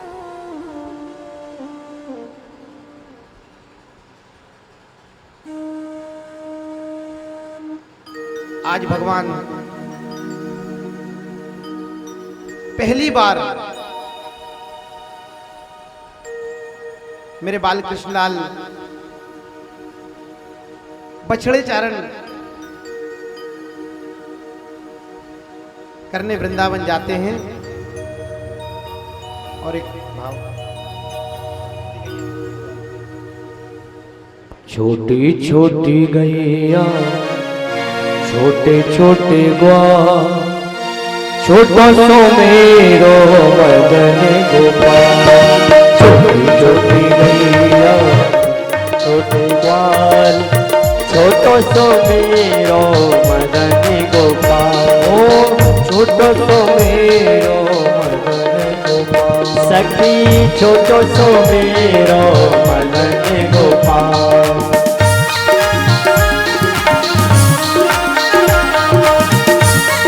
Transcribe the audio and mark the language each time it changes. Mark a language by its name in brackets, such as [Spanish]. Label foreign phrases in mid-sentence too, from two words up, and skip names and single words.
[Hindi] आज भगवान पहली बार मेरे बाल कृष्णलाल बछड़े चारण करने वृंदावन जाते हैं। और एक भाव, [Braj] छोटी छोटी गैया छोटे छोटे ग्वाल, छोटो सो मेरो मदन गोपाल। छोटी छोटी गैया छोटे ग्वाल, छोटो सो मेरो मदन गोपाल। ओ छोटो सो मेरो मदन गोपाल, सखी छोटो सो मेरो मदन गोपाल।